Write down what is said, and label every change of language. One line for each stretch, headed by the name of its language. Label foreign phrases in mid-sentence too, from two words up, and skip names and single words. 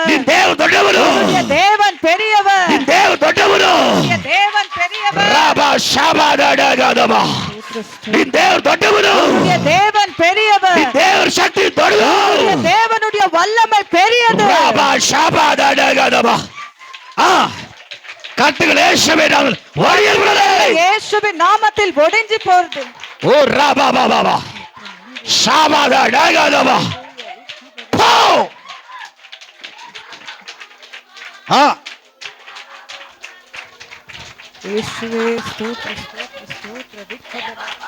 Kannada: ನಿನ್ ದೇವರು ದೊಡ್ಡವನು,
Tamil: உன்னுடைய தேவன் பெரியவர்,
Kannada: ನಿನ್ ದೇವರು ದೊಡ್ಡವನು.
Tamil: உன்னுடைய தேவன் பெரியவர். ರಾಮ ಶಾಬಾದಾಡಾಗಾದವ,
Kannada: ನಿನ್ ದೇವರು ದೊಡ್ಡವನು,
Tamil: உன்னுடைய தேவன் பெரியவர்.
Kannada: ನಿನ್ ದೇವರ ಶಕ್ತಿ ದೊಡ್ಡದು.
Tamil: உன்னுடைய தேவனுடைய வல்லமை பெரியது. ರಾಮ ಶಾಬಾದಾಡಾಗಾದವ. கட்டுகள் இயேசுவே நாமத்தில் ஒடியப்படுகிறது. இயேசுவின் நாமத்தில் ஒடிஞ்சு போறது. ஓ ராபா பாபா பா ஷாபாதா டகாதபா போ. இயேசுவே ஸ்தோத்திர ஸ்தோத்திர ஸ்தோத்திர திக்கதர.